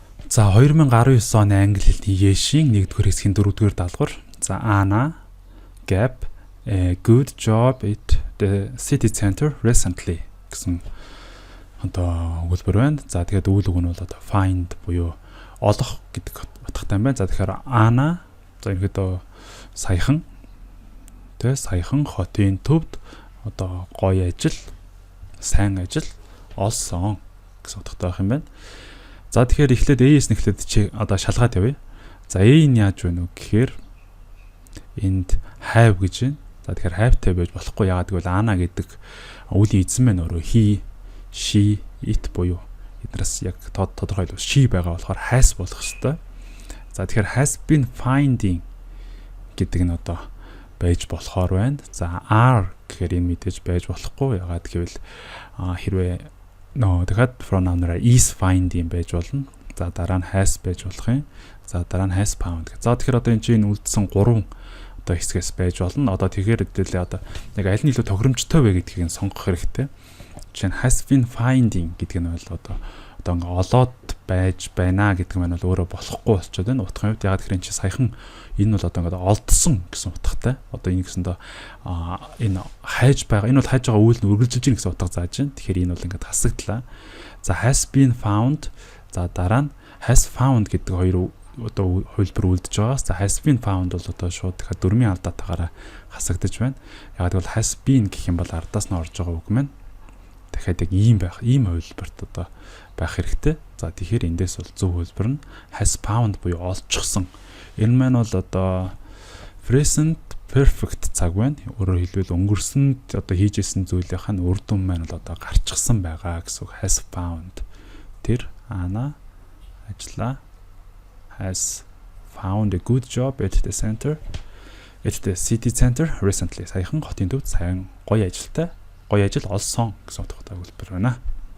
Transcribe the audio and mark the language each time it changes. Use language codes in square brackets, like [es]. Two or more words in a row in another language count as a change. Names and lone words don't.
[mn] За 2019 оны англи хэлний Yeshin 1-р хэсгийн 4-р даалгавар. За [en] Anna gap a good job at the city center recently [mn] гэсэн одоо өгүүлбэр байна. За тэгээд үйл үг нь бол одоо find буюу олох гэдэг утгатай байна. За тэгэхээр Anna за ерөөдөө саяхан хотын төвд одоо гоё ажил, сайн ажил олсон гэсэн утгатай байх юм байна. За тэгэхээр эхлээд A-с нэхлээд чи одоо шалгаад явъя. За A нь яаж вэ гэхээр энд have гэж байна. За тэгэхээр have-тэй байж болохгүй. Яагаад гэвэл Anna гэдэг үлийн эзэн маань өөрөө [en] he, she, it [mn] буюу эднээс яг тодорхой л she байгаа болохоор has болох ёстой. За тэгэхээр [en] has been finding [mn] гэдэг нь одоо байж болохоор байна. За are гэхээр энэ мэдээж байж болохгүй. Яагаад гэвэл хэрвээ тэгэхэд pronoun-аараа [en] is finding [mn] байж болно. За дараа нь has байж болох юм. За дараа нь [en] has found. [mn] За тэгэхээр одоо энэ чинь үлдсэн 3 одоо хэсгээс байж болно. Одоо тэгэхээр хэдүүлээ одоо яг аль нь илүү тохиромжтой вэ гэдгийг сонгох хэрэгтэй. Жишээ нь [en] has been finding [mn] гэдэг нь бол одоо ингээ олоод байж байна гэдэг нь бол өөрөө болохгүй болчиход байна. Утгын хувьд ягаад гэхээр энэ чинь саяхан энэ бол одоо ингээ олдсон гэсэн утгатай. Одоо энэ гэсэндээ энэ хайж байгаа. Энэ бол хайж байгаа үйл нь үргэлжилж байгаа гэсэн утга зааж байна. Тэгэхээр энэ бол ингээ хасагдлаа. [en] За has been found. [mn] За дараа нь [en] has found [mn] гэдэг хоёр одоо хувилбар үлдэж байгаа. За [en] has been found [mn] бол одоо шууд дахиад дөрмийн алдаатаагаараа хасагдаж байна. Ягаад гэвэл [en] has been [mn] гэх юм бол ардаас нь орж байгаа үг маань дахиад яг ийм хувилбарт одоо байх хэрэгтэй. За тэгэхээр эндээс бол зөв хувилбар нь [en] has found [mn] буюу олчихсон. Энэ маань бол одоо [en] present perfect [mn] цаг байна. Өөрөөр хэлбэл өнгөрсөнд одоо хийжсэн зүйлийнх нь үр дүн маань бол одоо гарчихсан байгаа гэсэн үг. [en] Has found. [mn] Тэр Anna ажиллаа. [en] Has found a good job at the city center recently. [mn] Саяхан хотын төвд сайн гоё ажил олсон гэсэн утгатай хэлбэр байна.